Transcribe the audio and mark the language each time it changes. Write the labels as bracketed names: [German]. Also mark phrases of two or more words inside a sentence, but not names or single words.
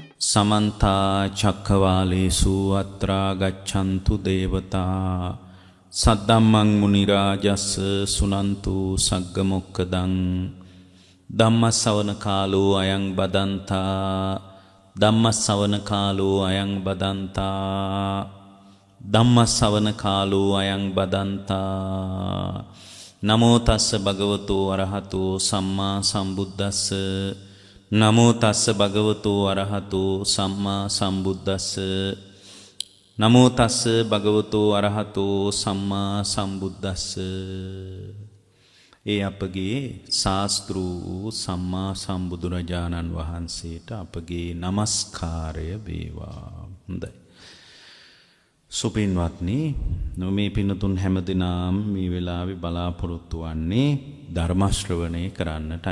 [Pali] समन्ता चक्रवालेषु अत्रा गच्छन्तु देवता सद्दम्मं मुनिराजस् सुनन्तु सग्गमुक्कदं धम्मसवनकालो अयं बदन्ता धम्मसवनकालो अयं बदन्ता धम्मसवनकालो अयं बदन्ता नमो तस्स भगवतो अरहतो सम्मा सम्बुद्धस्स नमो तस्स भगवतो अरहतो सम्मा सम्बुद्धस्स नमो तस्स भगवतो अरहतो सम्मा सम्बुद्धස්ස [Sinhala] ඒ අපගේ ශාස්ත්‍රු සම්මා සම්බුදුරජාණන් වහන්සේට අපගේ নমස්කාරය වේවා. හොඳයි. සුපින්වත්නි, මේ පින්තුන් හැමදිනම මේ වෙලාවේ බලාපොරොත්තු වන්නේ ධර්ම ශ්‍රවණය කරන්නටයි.